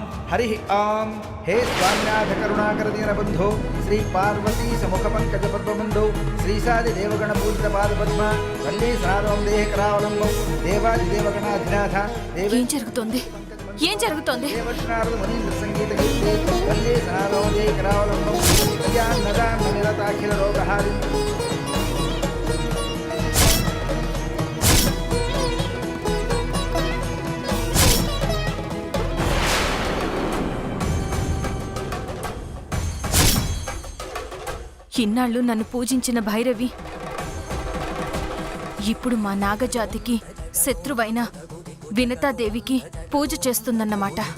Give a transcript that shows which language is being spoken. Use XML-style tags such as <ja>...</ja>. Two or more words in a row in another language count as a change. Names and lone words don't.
<sa>हरि ओं। हे स्वामिनाथ करुणाकर दीनबंधो श्री पार्वती समुख पंकज पद्मबंधो श्री सादि देवगण पूजित पाद पद्म वल्ली सनातनं देह करावलंबं देवादि देवगणाधिनाथ</sa> <te>ఏం జరుగుతోంది? ఏం జరుగుతోంది?</te> <sa>देवनारद मुनीन्द्र संगीत गीते वल्ली सनातनं देह करावलंबं विद्यानदान निरताखिल रोगहारि</sa> <te>ఇన్నాళ్ళు నన్ను పూజించిన భైరవి ఇప్పుడు మా నాగజాతికి శత్రువైన వినతాదేవికి పూజ చేస్తుందన్నమాట.</te>